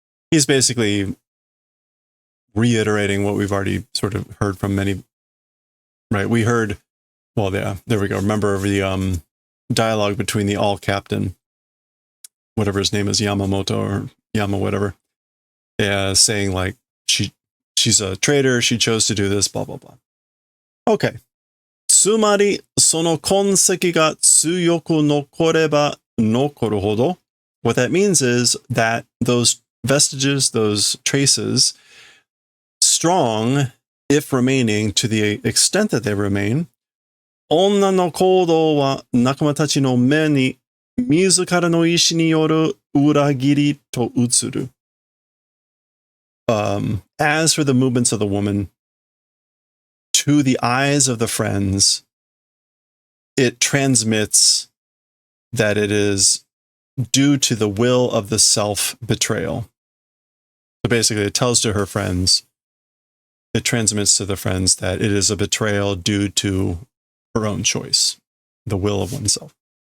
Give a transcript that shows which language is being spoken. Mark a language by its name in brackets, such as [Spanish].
[English] He's basically reiterating what we've already sort of heard from many, right? We heard, well, yeah, there we go. Remember the dialogue between the all captain, whatever his name is, Yamamoto or Yama, whatever, saying like, she's a traitor, she chose to do this, blah, blah, blah. Okay. [Japanese] つまり、その痕跡が強く残れば残るほど, [English] what that means is that those vestiges, those traces, strong, if remaining to the extent that they remain, [Japanese] 女の行動は仲間たちの目に自らの意志による裏切りと映る. [English] As for the movements of the woman, to the eyes of the friends, it transmits that it is due to the will of the self-betrayal. So basically, it tells to her friends, it transmits to the friends that it is a betrayal due to her own choice, the will of oneself.